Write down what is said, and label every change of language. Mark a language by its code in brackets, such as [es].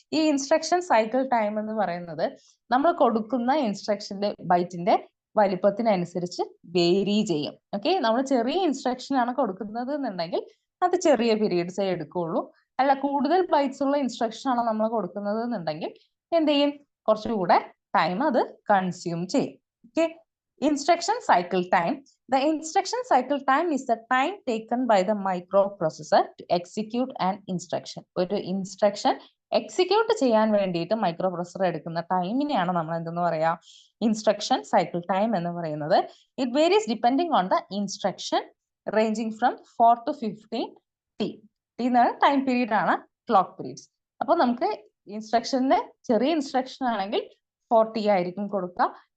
[ml] ഈ instruction cycle time എന്ന് പറയുന്നത് നമ്മൾ കൊടുക്കുന്ന ഇൻസ്ട്രക്ഷന്റെ ബൈറ്റിന്റെ വലിപ്പത്തിനനുസരിച്ച് വേരി ചെയ്യും. ഓക്കെ, നമ്മൾ ചെറിയ ഇൻസ്ട്രക്ഷൻ ആണ് കൊടുക്കുന്നത് എന്നുണ്ടെങ്കിൽ അത് ചെറിയ പീരീഡ്സേ എടുക്കുള്ളൂ. അല്ല, കൂടുതൽ ബൈറ്റ്സ് ഉള്ള ഇൻസ്ട്രക്ഷൻ ആണ് നമ്മൾ കൊടുക്കുന്നത് എന്നുണ്ടെങ്കിൽ എന്ത് ചെയ്യും, കുറച്ചുകൂടെ ടൈം അത് കൺസ്യൂം ചെയ്യും. [en] Okay, instruction cycle time. The instruction cycle time is the time taken by the microprocessor to execute an instruction. [ml] ഒരു ഇൻസ്ട്രക്ഷൻ എക്സിക്യൂട്ട് ചെയ്യാൻ വേണ്ടിയിട്ട് മൈക്രോ പ്രൊസസർ എടുക്കുന്ന ടൈമിനെയാണ് നമ്മൾ എന്തെന്ന് പറയാ, ഇൻസ്ട്രക്ഷൻ സൈക്കിൾ ടൈം എന്ന് പറയുന്നത്. [en] It varies depending on the instruction, ranging from 4 to 15 T. [ml] T എന്ന് പറയുന്നത് ടൈം പീരീഡ് ആണ്, ക്ലോക്ക് പീരീഡ്സ്. അപ്പൊ നമുക്ക് ഇൻസ്ട്രക്ഷന്റെ ചെറിയ ഇൻസ്ട്രക്ഷൻ ആണെങ്കിൽ 40 ആയിരിക്കും കൊടുക്കുക.